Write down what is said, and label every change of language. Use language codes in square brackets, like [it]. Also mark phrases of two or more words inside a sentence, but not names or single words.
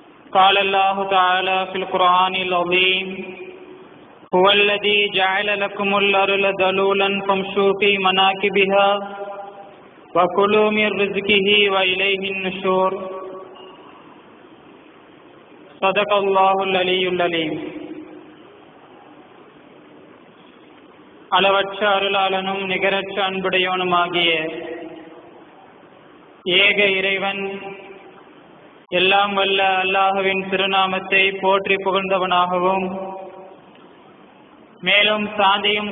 [ar] قال الله تعالى في القرآن العظيم هو الذي جعل لكم الأرض ذلولا فامشوا في مناكبها وكلوا من رزقه وإليه النشور صدق الله العلي العليم. [ta] அளவற்ற அருளாளனும் நிகரற்ற அன்புடையவனுமாகிய ஏக இறைவன் எல்லாம் வல்ல அல்லாஹுவின் திருநாமத்தை போற்றி புகழ்ந்தவனாகவும், மேலும் சாந்தியும்